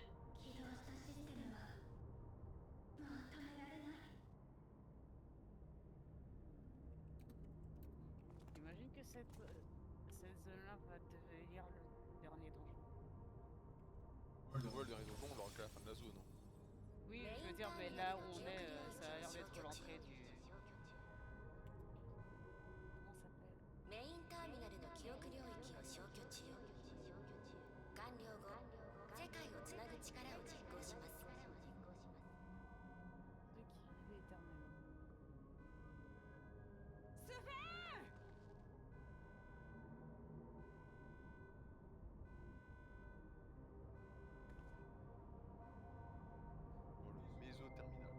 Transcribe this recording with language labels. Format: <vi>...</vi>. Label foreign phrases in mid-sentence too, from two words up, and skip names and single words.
<fr>J'imagine que cette zone-là va devenir le dernier donjon. Ouais, le dernier donjon, on l'aura qu'à la fin de la zone. Hein. Oui, je veux dire, mais là où on est, ça a l'air d'être l'entrée du... Comment ça s'appelle?</fr> <ja>メインターミナルの記憶領域を消去中。完了後、世界をつなぐ力を実行します。</ja> <fr>De qui il est éternellement. Bon, le mésoterminal.</fr>